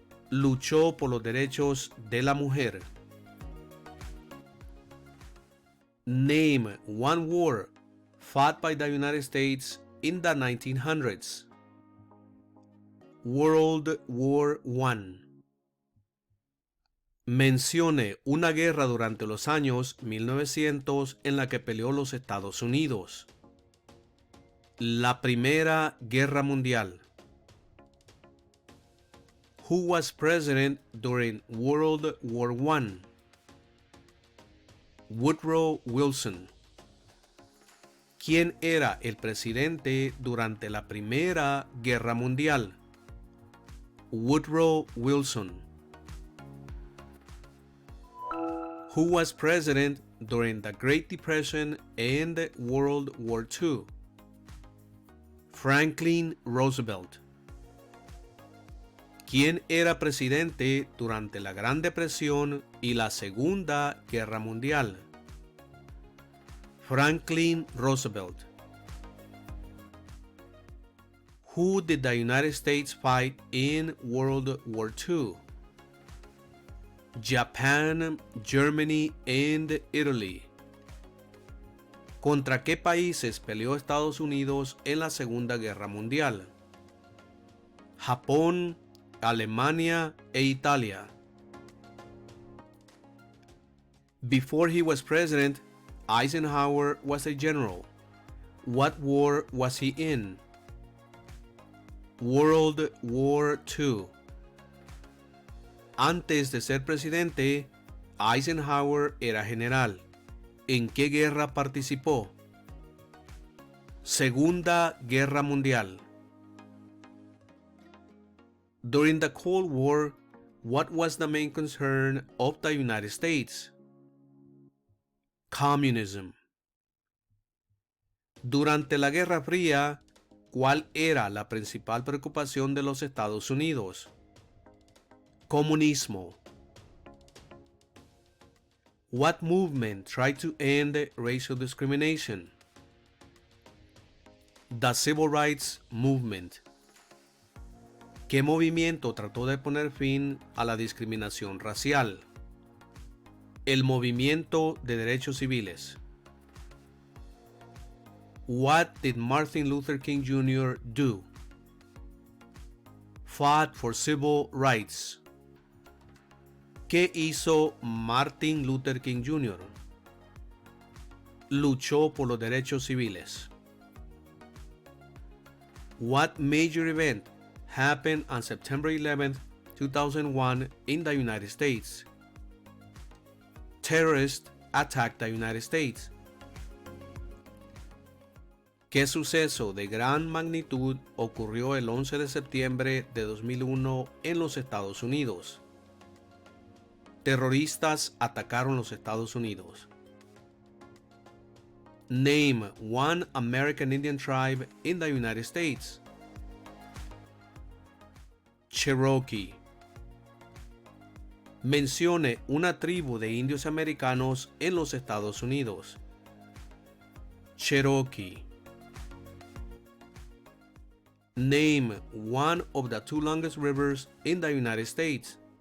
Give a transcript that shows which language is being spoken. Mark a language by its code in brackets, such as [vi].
[es] Luchó por los derechos de la mujer. [en] Name one war fought by the United States in the 1900s. World War I. [es] Mencione una guerra durante los años 1900 en la que peleó los Estados Unidos. La Primera Guerra Mundial. [en] Who was president during World War I? Woodrow Wilson. [es] ¿Quién era el presidente durante la Primera Guerra Mundial? Woodrow Wilson. [en] Who was president during the Great Depression and World War II? Franklin Roosevelt. [es] ¿Quién era presidente durante la Gran Depresión y la Segunda Guerra Mundial? Franklin Roosevelt. [en] Who did the United States fight in World War II? Japan, Germany, and Italy. [es] ¿Contra qué países peleó Estados Unidos en la Segunda Guerra Mundial? Japón, Alemania e Italia. [en] Before he was president, Eisenhower was a general. What war was he in? World War II. [es] Antes de ser presidente, Eisenhower era general. ¿En qué guerra participó? Segunda Guerra Mundial. [en] During the Cold War, what was the main concern of the United States? Communism. [es] Durante la Guerra Fría, ¿cuál era la principal preocupación de los Estados Unidos? Comunismo. [en] What movement tried to end racial discrimination? The Civil Rights Movement. [es] ¿Qué movimiento trató de poner fin a la discriminación racial? El Movimiento de Derechos Civiles. [en] What did Martin Luther King Jr. do? Fought for civil rights. [es] ¿Qué hizo Martin Luther King Jr.? Luchó por los derechos civiles. [en] What major event happened on September 11, 2001 in the United States? Terrorists attacked the United States. [es] ¿Qué suceso de gran magnitud ocurrió el 11 de septiembre de 2001 en los Estados Unidos? Terroristas atacaron los Estados Unidos. [en] Name one American Indian tribe in the United States. Cherokee. [es] Mencione una tribu de indios americanos en los Estados Unidos. Cherokee. [en] Name one of the two longest rivers in the United States.